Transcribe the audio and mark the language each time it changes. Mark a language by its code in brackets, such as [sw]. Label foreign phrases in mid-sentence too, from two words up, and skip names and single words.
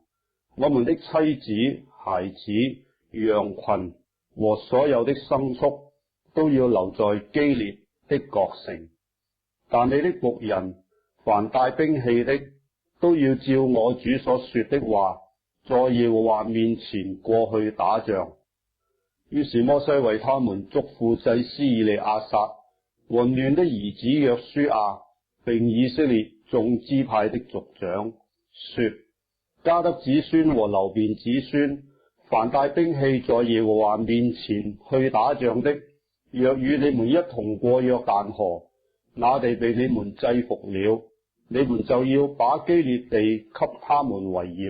[zh] 我們的妻子、孩子、羊群和所有的牲畜都要留在基列的各城。但你的僕人凡帶兵器的，都要照我主所說的話，在耶和華面前過去打仗。於是摩西為他們囑咐祭司以利亞撒和嫩的兒子約書亞，並以色列眾支派的族長說：迦得子孫和流便子孫，凡帶兵器在耶和華面前去打仗的，若與你們一同過約旦河，那地被你們制服了，你們就要把基列地給他們為業。